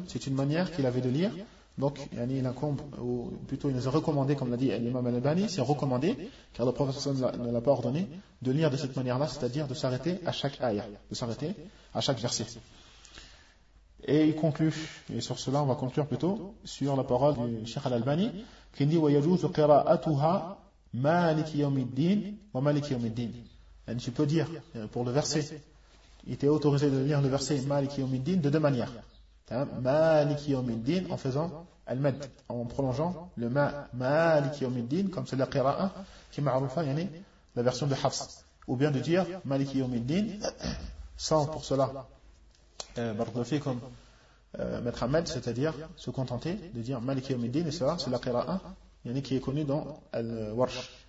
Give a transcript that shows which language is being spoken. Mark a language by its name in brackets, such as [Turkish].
[French] C'est une manière qu'il avait de lire. Donc, yani, il incombe, ou plutôt, il nous a recommandé, comme l'a dit l'imam Al-Albani, c'est recommandé, car le prophète sallallahu alayhi wa sallam ne l'a pas ordonné, de lire de cette manière-là, c'est-à-dire de s'arrêter à chaque ayah, de s'arrêter à chaque verset. Et il conclut, et sur cela, on va conclure plutôt, sur la parole du Cheikh Al-Albani. Qui dit [Arabic] ويجوز قراءتها مالك يوم الدين ومالك يوم الدين. [French] Et tu peux dire pour le verset, il était autorisé de lire le verset [Arabic] مالك يوم الدين [French] de deux manières. [Arabic] مالك يوم الدين [French] en faisant [Arabic] المد [French] en prolongeant le [Arabic] ما مالك يوم الدين [French] comme c'est la [Arabic] قراءة [French] qui est [Arabic] معروفة يعني [French] la version de Hafs. Ou bien de dire [Arabic] مالك يوم الدين [French] sans pour cela [Arabic] برضه [French] comme mettre un med, c'est-à-dire se contenter de dire Maliki Yawmiddin, et cela, c'est la qira'a, il y en a qui est connue dans Al-Warsh.